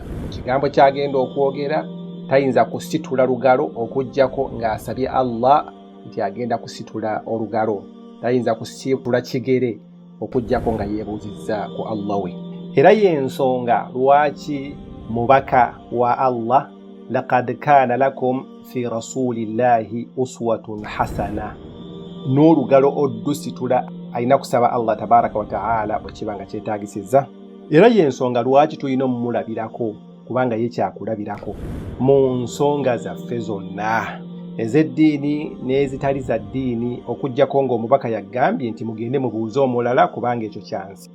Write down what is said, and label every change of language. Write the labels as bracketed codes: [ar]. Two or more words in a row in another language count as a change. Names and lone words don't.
[lg] Kigambo kyagenda okwogera tayinza kusitula lugalo okuggyako ng'asabye Allah nti agenda kusitula olugalo, tayinza kusitula kigere okuggyako nga yeebuuzizza ku Allah we. Era y'ensonga lwaki mubaka wa Allah [ar] لقد كان لكم في رسول الله أسوة حسنة, [lg] n'olugalo oddusitula alina kusaba Allah [ar] تبارك وتعالى [lg] bwe kiba nga kyetaagisizza. Era y'ensonga lwaki tulina omumulabirako, kubanga ye kyakulabirako mu nsonga zaffe zonna ez'eddiini n'ezitali za ddiini, okuggyako ng'omubaka yagambye nti mugende mubuuze omulala kubanga ekyo kyansi.